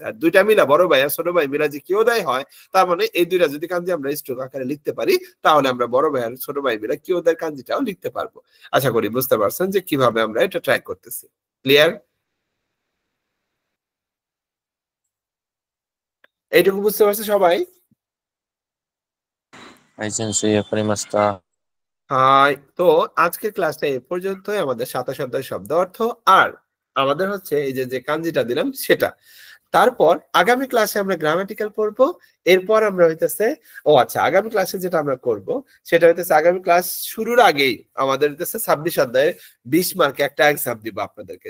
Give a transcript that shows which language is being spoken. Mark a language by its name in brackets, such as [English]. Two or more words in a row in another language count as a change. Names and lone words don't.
[Bangla] আর দুইটা মিলা, বড় ভাই আর ছোট ভাই মিলা যে [Japanese] 兄弟 [Bangla] হয়, তার মানে এই দুইটা যদি কাঞ্জি আমরা স্ট্রোক আকারে লিখতে পারি, তাহলে আমরা বড় ভাই আর ছোট ভাই মিলা [Japanese] 兄弟 [Bangla] কাঞ্জিটাও লিখতে পারবো। আশা করি বুঝতে পারছেন যে কিভাবে আমরা এটা ট্রাই করতেছি। ক্লিয়ার? এইটুকু বুঝতে পারছে সবাই? [Japanese] はい、先生、わかりました。 [Bangla] হাই, তো আজকের ক্লাসটা এই পর্যন্তই। আমাদের 27 অধ্যায় শব্দ অর্থ, আর আমাদের হচ্ছে এই যে কাঞ্জিটা দিলাম সেটা। তারপর আগামী ক্লাসে আমরা গ্রামাটিক্যাল পড়বো। এরপর আমরা হইতেছে, আচ্ছা, আগামী ক্লাসে যেটা আমরা করব সেটা হইতেছে আগামী ক্লাস শুরুর আগেই আমাদের হইতেছে 26 অধ্যায়ে 20 মার্কে একটা এক্সাম দিব আপনাদেরকে।